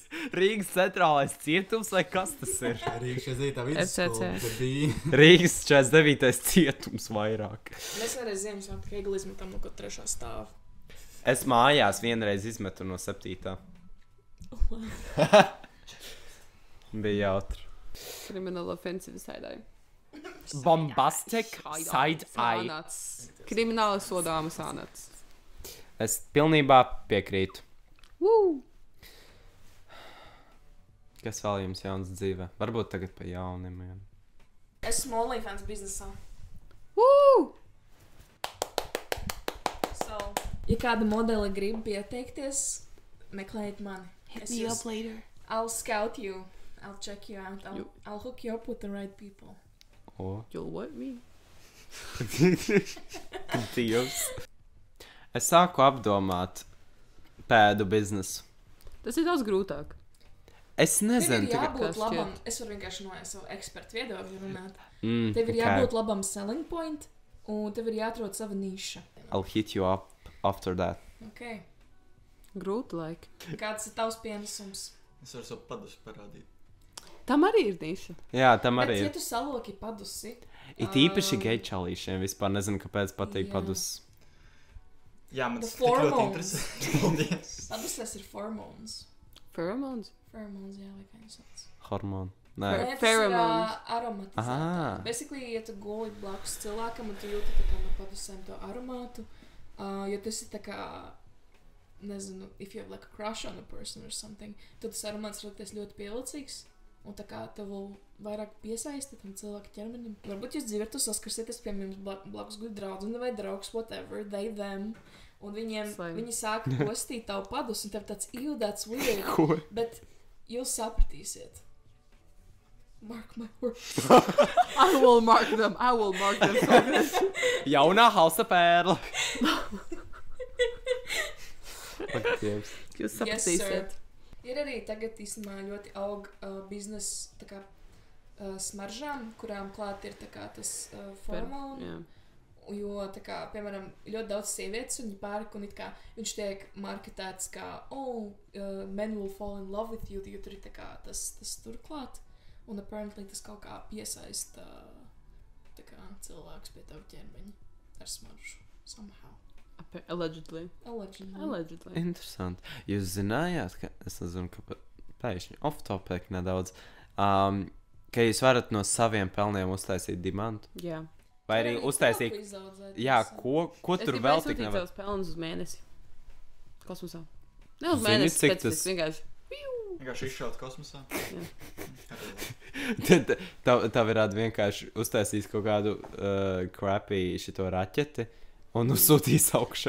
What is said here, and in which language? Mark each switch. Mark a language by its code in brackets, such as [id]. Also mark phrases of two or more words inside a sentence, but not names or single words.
[lv] Rīgas centrālais cietums vai kas tas ir? Rīgas 49. FCC. vidusskola, tad bija. Rīgas 49. cietums vairāk. Mēs vienreiz Ziemassvētku egli izmetām no kaut 3. stāva. Es mājās vienreiz izmetu no 7. Bija jautri. [en] Criminal offensive side-eye. Bombastic side-eye. [lv] Sānats. Krimināli sodāmas sānats. Es pilnībā piekrītu. Woo! Kas vēl jums jauns dzīvē? Varbūt tagad pa jauniem. Esmu OnlyFans biznesā. Woo! So, ja kāda modele grib pieteikties, meklējiet mani. [en] Hit me up later. I'll scout you. I'll check you out. You- I'll hook you up with the right people. O, You'll what me? [lv] Dievs. Es sāku apdomāt pēdu biznesu. Tas ir daudz grūtāk. Es Tev nezinu, ir tikai... jābūt kā labam, šķiet. es varu vienkārši no savu ekspertu viedokļu runāt. Mm, Tev ir ok. jābūt labam [en] selling point, [lv] un tev ir jāatrod sava niša. [en] I'll hit you up after that. [lv] Ok. Grūti laiki. Kāds ir tavs pienesums? Es varu savu padušu parādīt. Tam arī ir niša. Jā, tam Bet, arī ja ir. tu saloki padusi, It īpaši gei čalīšiem vispār nezinu, kāpēc patīk Jā. padus. Jā, man [en] The [lv] tas tik ļoti [en] hormones. [lv] interesē. Paldies. padusies ir hormones. Pheromones? Pheromones, jā, vai kā jūs sauc. Hormonu. Nē. Nē, tas ir Pheromones. aromatizētā. Ah. Basically, ja tu guli blakus cilvēkam un tu jūti tā kā no padusēm to aromātu, jo tas ir tā kā, nezinu, [en] if you have like a crush on a person or something, [lv] tad tas aromāts likties ļoti pievilcīgs un tā kā tev vēl vairāk piesaisti tam cilvēku ķermenim. Varbūt jūs dzīvē tu saskarsieties, piemēram, blakus guļ draudzene vai draugs, [en] whatever, they, them, [lv] un viņi sāk postīt tavu padus un tev tāds, [en] ew, that's weird, [lv] Ko? bet jūs sapratīsiet. [en] Mark my words. I will mark them. So good. [lv] Jaunā halsa pērla. Ak, Dievs. Jūs [en] Yes, [lv] sapratīsiet. [en] sir. [lv] Ir arī tagad īstenībā ļoti aug biznesa tā kā smaržām, kurām klāt ir tā kā tas formāli. Jā. Jo, tā kā, piemēram, ļoti daudz sievietes un viņi pērk, un it kā viņš tiek marketēts kā, men will fall in love with you, jo tur ir tā kā tas turklāt. Un apparently tas kaut kā piesaista tā kā cilvēks pie tavu ķermeņa ar smaržu. [en] Somehow. Allegedly. Allegedly. [lv] Interesanti. Jūs zinājāt, ka es nezinu, ka pēkšņi off-topic nedaudz, ka jūs varat no saviem pelniem uztaisīt dimantu? Jā. Vai arī uztaisīt? Jā, ko tur vēl tik nevar? Es pelnus uz mēnesi. Kosmosā. Ne uz Zini, mēnesi, cik bet tas- tas vienkārši. Vienkārši izšaut kosmosā. Tā varētu vienkārši uztaisīt kaut kādu crappy šito raķeti un uzsūtīs augšā.